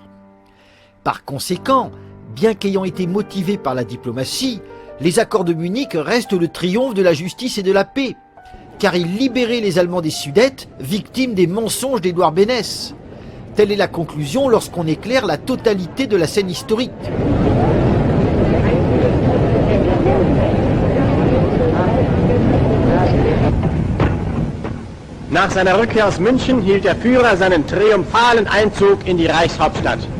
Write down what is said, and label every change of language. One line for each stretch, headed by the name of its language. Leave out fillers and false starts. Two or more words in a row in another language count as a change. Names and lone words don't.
French: Par conséquent, bien qu'ayant été motivés par la diplomatie, les accords de Munich restent le triomphe de la justice et de la paix, car ils libéraient les Allemands des Sudètes, victimes des mensonges d'Édouard Bénès. Telle est la conclusion lorsqu'on éclaire la totalité de la scène historique.
German: Nach seiner Rückkehr aus München hielt der Führer seinen triumphalen Einzug in die Reichshauptstadt.